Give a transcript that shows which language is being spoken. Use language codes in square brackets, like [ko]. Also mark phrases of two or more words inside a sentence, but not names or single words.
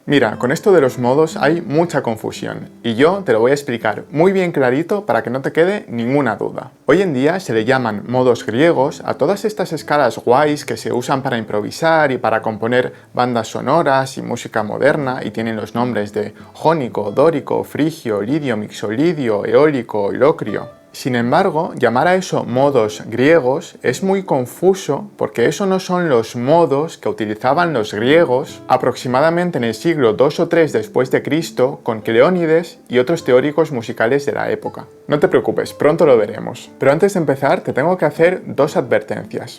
[es] Mira, con esto de los modos hay mucha confusión y yo te lo voy a explicar muy bien clarito para que no te quede ninguna duda. Hoy en día se le llaman modos griegos a todas estas escalas guays que se usan para improvisar y para componer bandas sonoras y música moderna y tienen los nombres de jónico, dórico, frigio, lidio, mixolidio, eólico, locrio. Sin embargo, llamar a eso modos griegos es muy confuso porque eso no son los modos que utilizaban los griegos aproximadamente en el siglo 2 o 3 después de Cristo con Cleónides y otros teóricos musicales de la época. No te preocupes, pronto lo veremos. Pero antes de empezar te tengo que hacer dos advertencias.